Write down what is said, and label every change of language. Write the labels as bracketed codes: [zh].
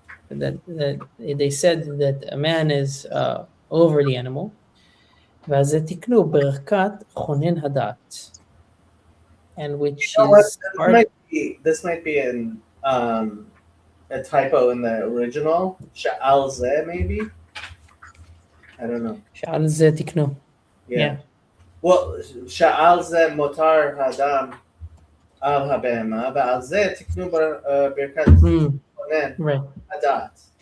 [en] That they said that a man is over the animal. [he] ואז זה תקנו ברכת חונן הדעת. [en] And which is this might be in a typo in the original. Sha'al zeh, maybe? I don't know. [he] שעל זה תקנו. [en] Yeah. [he] Well, sha'al zeh motar hadam al habehema, ועל זה תקנו ברכת חונן hadat.